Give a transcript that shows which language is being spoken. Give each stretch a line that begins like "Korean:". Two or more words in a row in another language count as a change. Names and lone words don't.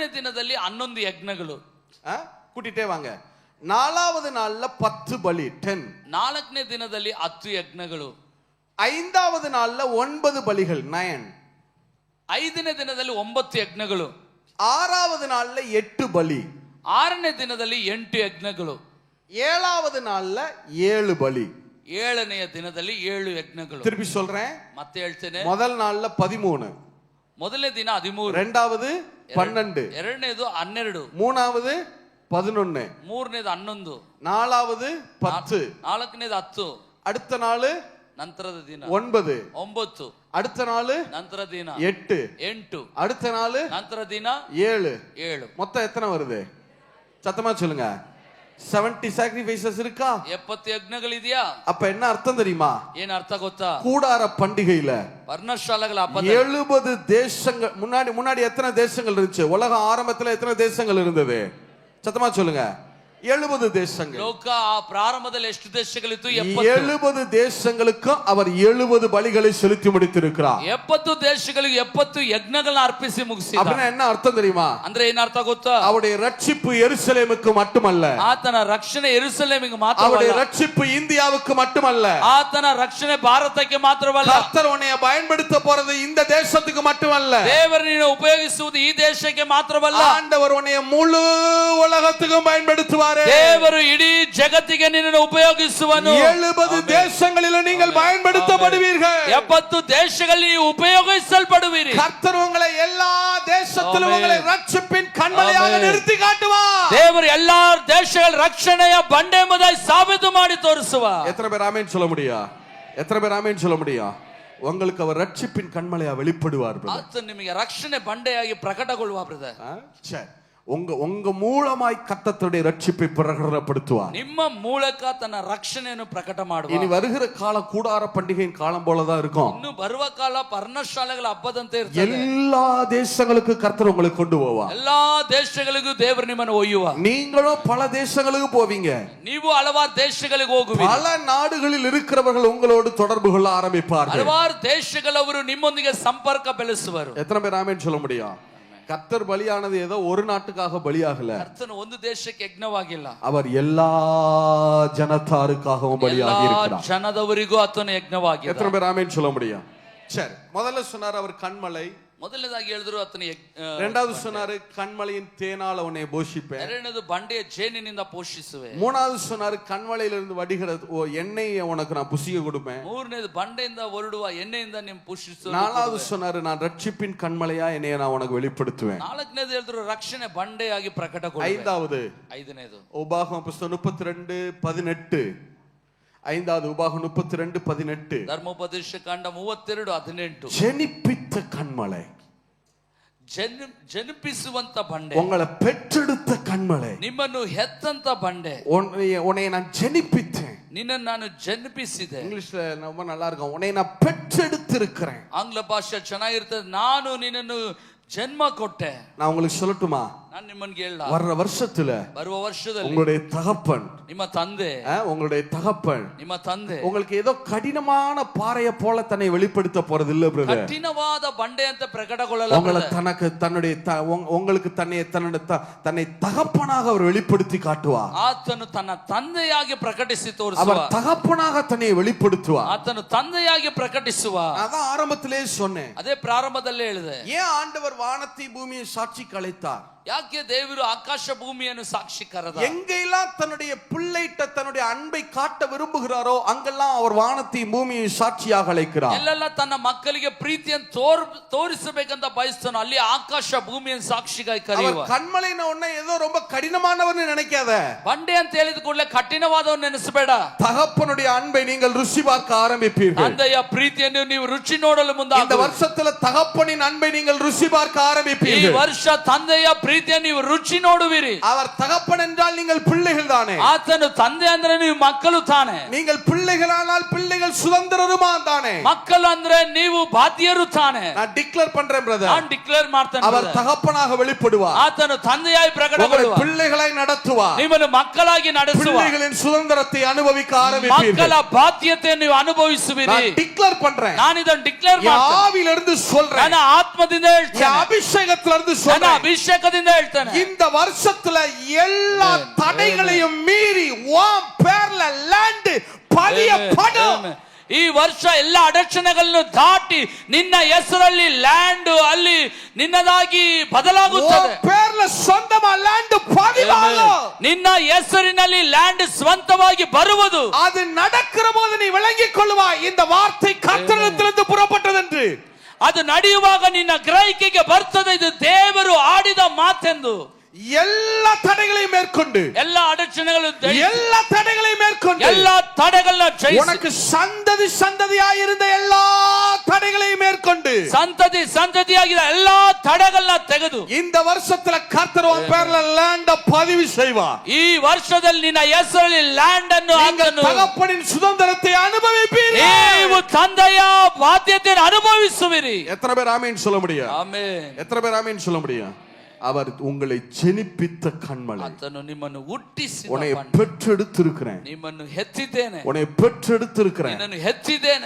Kannada: ಮೂರನೇ ದಿನದಲ್ಲಿ 11 ಯಜ್ಞಗಳು.
Tamil: கூட்டிட்டே வாங்க. 4வது நாள்ல 10 பலி 10.
Kannada: 4ನೇ ದಿನದಲ್ಲಿ 10 ಯಜ್ಞಗಳು.
Tamil: 5வது நாள்ல 9 பலிகள் 9.
Kannada: 5ನೇ ದಿನದಲ್ಲಿ 9 ಯಜ್ಞಗಳು.
Tamil: 6வது நாள்ல 8 பலி.
Kannada: 6ನೇ ದಿನದಲ್ಲಿ 8 ಯಜ್ಞಗಳು.
Tamil: 7வது நாள்ல 7 பலி.
Kannada: 7ನೇ ದಿನದಲ್ಲಿ 7 ಯಜ್ಞಗಳು.
Tamil: திருப்பி சொல்றேன்,
Kannada: ಮತ್ತೆ ಹೇಳ್ತೇನೆ.
Tamil: முதல் நாள்ல 13,
Kannada: ಮೊದಲನೇ ದಿನ 13,
Tamil: இரண்டாவது 12,
Kannada: ಎರಡನೇದು 12,
Tamil: மூணாவது 11,
Kannada: ಮೂರನೇದು 11,
Tamil: நாலாவது 10,
Kannada: ನಾಲ್ಕನೇದು 10,
Tamil: அடுத்த நாள்
Kannada: ನಂತರದ ದಿನ
Tamil: 9,
Kannada: 9,
Tamil: அடுத்த நாள்
Kannada: ನಂತರ ದಿನ
Tamil: 8,
Kannada: 8,
Tamil: அடுத்த நாள்
Kannada: ನಂತರ ದಿನ
Tamil: 7.
Kannada: 7.
Tamil: மொத்தம் எத்தனை வருது? சத்தமா சொல்லுங்க. 70 sacrifices இருக்கா?
Kannada: 70 ಯಜ್ಞಗಳಿದೆಯಾ?
Tamil: அப்ப என்ன அர்த்தம் தெரியுமா?
Kannada: ಏನ್ ಅರ್ಥ ಗೊತ್ತಾ?
Tamil: கூடார பண்டிகையில
Kannada: ಪರ್ಣಶಾಲೆಗಳ ಹಬ್ಬದ
Tamil: 70 தேசங்கள். முன்னாடி எத்தனை தேசங்கள் இருந்துச்சு? உலக ஆரம்பத்துல எத்தனை தேசங்கள் இருந்தது? சத்தமா சொல்லுங்க. 70 தேசங்கள்.
Kannada: ಲೋಕ ಪ್ರಾರಂಭದಲ್ಲಿ ಎಷ್ಟು ದೇಶಗಳಿತ್ತು?
Tamil: 70 தேசங்களுக்கும் அவர் 70 பலிகளை செலுத்தி முடித்திருக்கிறார்.
Kannada: 70 ದೇಶಗಳಿಗೆ 70 ಯಜ್ಞಗಳನ್ನ ಅರ್ಪಿಸಿ ಮುಗಿಸಿದ.
Tamil: அப்படின்னா என்ன அர்த்தம் தெரியுமா?
Kannada: ಅಂದ್ರೆ ಏನ್ ಅರ್ಥ ಗೊತ್ತಾ?
Tamil: அவருடைய ரட்சிப்பு எருசலேமுக்கு மட்டுமல்ல,
Kannada: ಆತನ ರಕ್ಷಣೆ ಯೆರೂಸಲೇಮಿಗೆ
Tamil: அவருடைய
Kannada: ಮಾತ್ರವಲ್ಲ,
Tamil: ரட்சிப்பு இந்தியாவுக்கு மட்டுமல்ல,
Kannada: ಆತನ ರಕ್ಷಣೆ ಭಾರತಕ್ಕೆ ಮಾತ್ರವಲ್ಲ,
Tamil: கர்த்தர் உன்னை பயன்படுத்த போறது இந்த தேசத்துக்கு மட்டுமல்ல,
Kannada: ದೇವರು ನೀನು ಉಪಯೋಗಿಸುವುದು ಈ ದೇಶಕ್ಕೆ ಮಾತ್ರವಲ್ಲ,
Tamil: ஆண்டவர் உன்னை முழு உலகத்துக்கும் பயன்படுத்துவார்.
Kannada: ದೇವರು ಇಡೀ ಜಗತ್ತಿಗೆ ನಿನ್ನನ್ನು ಉಪಯೋಗಿಸುವನು.
Tamil: 70 தேசங்களில் நீங்கள் பயன்படுத்தப்படுவீர்கள்.
Kannada: 70 ದೇಶಗಳಲ್ಲಿ ನೀವು ಉಪಯೋಗಿಸಲ್ಪಡುವಿರಿ.
Tamil: கர்த்தர் உங்களை எல்லா தேசத்திலும் உங்களை ரட்சிப்பின் கண்மலையாக நிறுத்தி காட்டுவார்.
Kannada: ದೇವರು ಎಲ್ಲಾ ದೇಶಗಳ ರಕ್ಷಣೆಯ ಬಂಡೆ ಎಂಬುದಾಗಿ ಸಾಬೀತು ಮಾಡಿ ತೋರಿಸುವ.
Tamil: எத்தனை பேர் ஆமென் சொல்ல முடியும்? எத்தனை பேர் ஆமென் சொல்ல முடியும்? உங்களுக்கு அவர் ரட்சிப்பின் கண்மலையா வெளிப்படுவார்.
Kannada: ಆತ ನಿಮಗೆ ರಕ್ಷಣೆ ಬಂಡೆಯಾಗಿ ಪ್ರಕಟಗೊಳ್ಳುವ ಬ್ರದರ್.
Tamil: சரி, உங்க மூலமாய் கர்த்தருடைய ரட்சிப்பை பிரகடனப்படுத்துவார்.
Kannada: ನಿಮ್ಮ ಮೂಲಕ ತನ್ನ ರಕ್ಷಣೆಯನ್ನು ಪ್ರಕಟ ಮಾಡುವ.
Tamil: இனி வருகிற கால கூடார பண்டிகையின் காலம் போலதான் இருக்கும்.
Kannada: ಇನ್ನು ಬರುವ ಕಾಲ ಪರ್ಣಶಾಲೆಗಳ ಹಬ್ಬದಂತೆ ಇರ್ತದೆ.
Tamil: எல்லா தேசங்களுக்கு கர்த்தர் உங்களை கொண்டு போவார்.
Kannada: ಎಲ್ಲಾ ದೇಶಗಳಿಗೂ ದೇವರು ನಿಮ್ಮನ್ನು ಒಯ್ಯುವ.
Tamil: நீங்களும் பல தேசங்களுக்கு போவீங்க.
Kannada: ನೀವು ಹಲವಾರು ದೇಶಗಳಿಗೆ ಹೋಗುವಿರಿ.
Tamil: பல நாடுகளில் இருக்கிறவர்கள் உங்களோடு தொடர்பு கொள்ள ஆரம்பிப்பார்கள்.
Kannada: ಹಲವಾರು ದೇಶಗಳವರು ನಿಮ್ಮೊಂದಿಗೆ ಸಂಪರ್ಕ ಬೆಳೆಸುವರು.
Tamil: எத்தனை பேர் ஆமென் சொல்ல முடியும்? கர்த்தர் பலியானது ஏதோ ஒரு நாட்டுக்காக பலியாகல.
Kannada: ಕರ್ತನು ಒಂದು ದೇಶಕ್ಕೆ ಯಜ್ಞವಾಗಿಲ್ಲ,
Tamil: அவர் எல்லா ஜனத்தாருக்காகவும் பலியாகி இருக்கிறார்.
Kannada: ಜನದವರಿಗೂ ಆತನ ಯಜ್ಞವಾಗಿದೆ.
Tamil: எத்தனை பேர் ஆமென் சொல்ல முடியும்? சரி, முதல்ல சொன்னார் அவர் கண்மலை.
Kannada: ಮೊದಲನೇದಾಗಿ ಹೇಳಿದ್ರು ಆತನ
Tamil: இரண்டாவது சொன்னாரு கண்மலையின் தேனால உன்னை போஷிப்பேன்.
Kannada: ಎರಡನೇದು ಬಂಡೆಯ ಜೇನಿನಿಂದ ಪೋಷಿಸುವೆ.
Tamil: மூணாவது சொன்னாரு கண்மலையிலிருந்து வடிகிற எண்ணெயை உனக்கு நான் புசிய கொடுப்பேன்.
Kannada: ಮೂರನೇದು ಬಂಡೆಯಿಂದ ಹೊರಡುವ ಎಣ್ಣೆಯಿಂದ ನಿಮ್ ಪೋಷಿಸುವೆ.
Tamil: நாலாவது சொன்னாரு நான் ரட்சிப்பின் கண்மலையா என்னைய நான் உனக்கு வெளிப்படுத்துவேன்.
Kannada: ನಾಲ್ಕನೇದು ಹೇಳಿದ್ರು ರಕ್ಷಣೆ ಬಂಡೆಯಾಗಿ ಪ್ರಕಟಗೊಳ್ಳುವೆ.
Tamil: ஐந்தாவது உபாகமம் புத்தகம் 32:18. ஐந்தாவது உபாகம் 32:18.
Kannada: ಧರ್ಮೋಪದೇಶ ಕಾಂಡ 32:18.
Tamil: ஜெனிப்பித்த கண்மலை,
Kannada: ಜನಿಪಿಸುವಂತ ಬಂಡೆ,
Tamil: உங்களை பெற்றெடுத்த கண்மலை,
Kannada: ನಿಮ್ಮನ್ನು ಹೆತ್ತಂತ ಬಂಡೆ,
Tamil: உன்னை நான் ஜெனிப்பித்தேன்.
Kannada: ನಿನ್ನನ್ನು ನಾನು ಜನಿಪಿಸಿದೆ.
Tamil: இங்கிலீஷ்ல ரொம்ப நல்லா இருக்கும், உன்னை நான் பெற்றெடுத்திருக்கிறேன்.
Kannada: ಆಂಗ್ಲ ಭಾಷೆ ಚೆನ್ನಾಗಿರ್ತದೆ. ನಾನು ನಿನ್ನನ್ನು ಜನ್ಮ ಕೊಟ್ಟೆ.
Tamil: நான் உங்களுக்கு சொல்லட்டுமா?
Kannada: ನಾನು ನಿಮ್ಮನ್ಗೆ ಹೇಳ,
Tamil: வர்ற வருஷத்துல
Kannada: ಬರುವ ವರ್ಷದಲ್ಲಿ
Tamil: உங்களுடைய தகப்பன்,
Kannada: ನಿಮ್ಮ ತಂದೆ,
Tamil: உங்களுடைய தகப்பன்
Kannada: ನಿಮ್ಮ ತಂದೆ
Tamil: உங்களுக்கு ஏதோ கடினமான பாறையை போல தன்னை வெளிப்படுத்த போறது இல்ல பிரதர்.
Kannada: ಕಠಿಣವಾದ ಬಂಡೆ ಅಂತ ಪ್ರಕಟಗೊಳ್ಳಲ್ಲ.
Tamil: உங்களை தனக்கு தன்னுடைய உங்களுக்கு தன்னை தகப்பனாக அவர் வெளிப்படுத்தி காட்டுவார்.
Kannada: ಆತನು ತನ್ನ ತಂದೆಯಾಗಿ ಪ್ರಕಟಿಸಿ ತೋರಿಸುವ.
Tamil: அவர் தகப்பனாக தன்னை வெளிப்படுத்துவார்.
Kannada: ಆತನು ತಂದೆಯಾಗಿ ಪ್ರಕಟಿಸುವ.
Tamil: அதான் ஆரம்பத்திலே சொன்னேன்.
Kannada: ಅದೇ ಪ್ರಾರಂಭದಲ್ಲೇ ಹೇಳಿದೆ.
Tamil: ஏன் ஆண்டவர் வானத்தை பூமியை சாட்சிக்கு அழைத்தார்?
Kannada: ಯಾಕೆ ದೇವರು ಆಕಾಶ ಭೂಮಿಯನ್ನು ಸಾಕ್ಷಿ ಕರೆದ?
Tamil: எங்கெல்லாம் தன்னுடைய பிள்ளைட்ட தன்னுடைய அன்பை காட்ட விரும்புகிறாரோ அங்கெல்லாம் அவர் வானத்தையும் பூமியை சாட்சியாக அழைக்கிறார்.
Kannada: ಎಲ್ಲೆಲ್ಲ ತನ್ನ ಮಕ್ಕಳಿಗೆ ಪ್ರೀತಿಯನ್ನು ತೋರಿಸಬೇಕಂತ ಬಯಸ್ತಾನೋ ಅಲ್ಲಿ ಆಕಾಶ ಭೂಮಿಯನ್ನು ಸಾಕ್ಷಿಗಾಗಿ ಕರೆಯುವ.
Tamil: கண்மலைன உடனே ஏதோ ரொம்ப கடினமானவர்னு நினைக்காத.
Kannada: ಬಂಡೆ ಅಂತ ಹೇಳಿದ ಕೂಡಲೇ ಕಠಿಣವಾದವನ್ನ ನೆನೆಸಬೇಡ.
Tamil: தகப்பனுடைய அன்பை நீங்கள் ருசி பார்க்க ஆரம்பிப்பீர்கள்.
Kannada: ತಂದೆಯ ಪ್ರೀತಿಯನ್ನು ನೀವು ರುಚಿ ನೋಡಲು ಮುಂದಾಗುವಿರಿ.
Tamil: இந்த வருஷத்துல தகப்பனின் அன்பை நீங்கள் ருசி பார்க்க ஆரம்பிப்பீர்கள்.
Kannada: ಈ ವರ್ಷ ತಂದೆಯ ಪ್ರೀತಿಯನ್ನು ನೀವು ರುಚಿ ನೋಡುವಿರಿ.
Tamil: அவர் தகப்பன் என்றால் நீங்கள் பிள்ளைகள் தானே.
Kannada: ಆತನು ತಂದೆ ಅಂದ್ರೆ ನೀವು ಮಕ್ಕಳು ತಾನೆ.
Tamil: நீங்கள் பிள்ளைகளானால் பிள்ளைகள் சுதந்திரருமா தானே.
Kannada: ಮಕ್ಕಳು ಅಂದ್ರೆ ನೀವು ಬಾಧ್ಯರು ತಾನೆ.
Tamil: நான் டிக்ளேர் பண்றேன் பிரதர்.
Kannada: ನಾನು ಡಿಕ್ಲೇರ್ ಮಾಡ್ತೇನೆ.
Tamil: அவர் தகப்பனாக வெளிப்படுவார்.
Kannada: ಆತನು ತಂದೆಯಾಗಿ ಪ್ರಕಟಗೊಳ್ಳುವ.
Tamil: பிள்ளைகளாய் நடத்துவார்.
Kannada: ನಿಮ್ಮನ್ನು ಮಕ್ಕಳಾಗಿ ನಡೆಸುವ.
Tamil: பிள்ளைகளின் சுதந்திரத்தை அனுபவிக்க ஆரம்பிப்பீர்கள்.
Kannada: ಮಕ್ಕಳ ಬಾಧ್ಯತೆಯನ್ನು ನೀವು ಅನುಭವಿಸುವಿರಿ.
Tamil: நான் டிக்ளேர் பண்றேன்.
Kannada: ನಾನು ಇದನ್ನು ಡಿಕ್ಲೇರ್ ಮಾಡ್ತೇನೆ.
Tamil: ஆவியிலிருந்து சொல்றேன்.
Kannada: ನನ್ನ ಆತ್ಮದಿಂದ ಹೇಳ್ತೇನೆ.
Tamil: அபிஷேகத்திலிருந்து
Kannada: ನನ್ನ
Tamil: சொல்றேன்.
Kannada: ಅಭಿಷೇಕದಿಂದ ಮನಸ್ಸಿಂದ ಹೇಳ್ತಾನೆ,
Tamil: இந்த வருஷத்துல எல்லா தடைகளையும் மீறி உன் பேர்ல லேண்ட் பதியப்படும்.
Kannada: ಈ ವರ್ಷ ಎಲ್ಲ ಅಡಚಣೆಗಳನ್ನು ದಾಟಿ ನಿನ್ನ ಹೆಸರಲ್ಲಿ ಲ್ಯಾಂಡ್ ಅಲ್ಲಿ ನಿನ್ನದಾಗಿ ಬದಲಾಗುತ್ತದೆ.
Tamil: பேர்ல சொந்தமா லேண்ட் பதிவாகும்.
Kannada: ನಿನ್ನ ಹೆಸರಿನಲ್ಲಿ ಲ್ಯಾಂಡ್ ಸ್ವಂತವಾಗಿ ಬರುವುದು.
Tamil: அது நடக்கிற போது நீ விளங்கிக் கொள்வாய் இந்த வார்த்தை கர்த்தரிடத்திலிருந்து புறப்பட்டது என்று.
Kannada: ಅದು ನಡೆಯುವಾಗ ನಿನ್ನ ಗ್ರಹಿಕೆಗೆ ಬರ್ತದೆ ಇದು ದೇವರು ಆಡಿದ ಮಾತೆಂದು.
Tamil: எல்லா தடைகளையும் மேற்கொண்டு,
Kannada: எல்லா ಅಡಚಣೆಗಳು
Tamil: எல்லா தடைகளையும் மேற்கொண்டு,
Kannada: எல்லா தடைಗಳನ್ನ ಜಯಿಸಿ,
Tamil: உனக்கு சந்ததி சந்ததியாய் இருந்த எல்லா தடைகளையும் மேற்கொண்டு,
Kannada: ಸಂತತಿ ಸಂತತಿಯಾಗಿದ್ದ ಎಲ್ಲಾ ತಡೆಗಳನ್ನ ತೆಗೆದು
Tamil: இந்த வருஷத்துல கர்த்தர் உன் பேர்ல லேண்ட பதிவு செய்வார்.
Kannada: ಈ ವರ್ಷದಲ್ಲಿ ನಿನ್ನ ಹೆಸರಲ್ಲಿ ಲ್ಯಾಂಡ್ ಅನ್ನು
Tamil: நீங்கள் தகப்பனின் சுதந்திரத்தை அனுபவிப்பீர்கள்.
Kannada: ನೀವು ತಂದೆಯ ಬಾಧ್ಯತೆಯನ್ನು ಅನುಭವಿಸುವಿರಿ.
Tamil: எத்தனை பேர் ஆமீன் சொல்ல முடியும்?
Kannada: ಆಮೆನ್.
Tamil: எத்தனை பேர் ஆமீன் சொல்ல முடியும்? அவர் உங்களை ஜெனிப்பித்த கண்மலை,
Kannada: ಆತನು ನಿಮ್ಮನ್ನು ಹುಟ್ಟಿಸಿದ
Tamil: உன்னை
Kannada: ಪಂಡ.
Tamil: பெற்றெடுத்திருக்கிறேன்,
Kannada: ನಿಮ್ಮನ್ನು ಹೆತ್ತಿದ್ದೇನೆ,
Tamil: உன்னை பெற்றெடுத்திருக்கிறேன்,
Kannada: ನಿನ್ನನ್ನು ಹೆತ್ತಿದ್ದೇನೆ,